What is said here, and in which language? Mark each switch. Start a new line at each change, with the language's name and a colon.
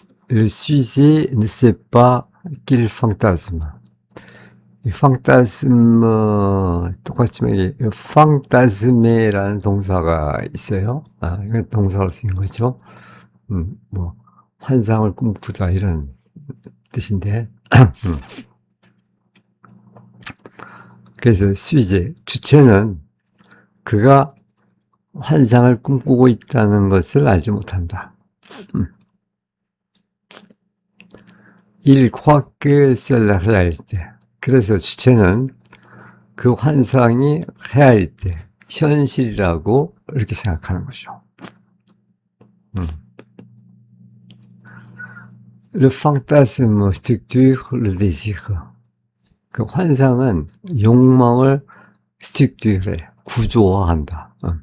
French: Le sujet ne sait pas qu'il fantasme.
Korean: 이 fantasme, 똑같지만 이게 fantasme라는 동사가 있어요. 이건 동사로 쓰인 거죠. 뭐 환상을 꿈꾸다 이런 뜻인데 그래서 sujet, 주체는 그가 환상을 꿈꾸고 있다는 것을 알지 못한다.
French: Il croit que c'est la réalité.
Korean: 그래서 주체는 그 환상이 réalité, 현실이라고 이렇게 생각하는 거죠.
French: Le fantasme structure le désir.
Korean: 그 환상은 욕망을 structure, 구조화한다.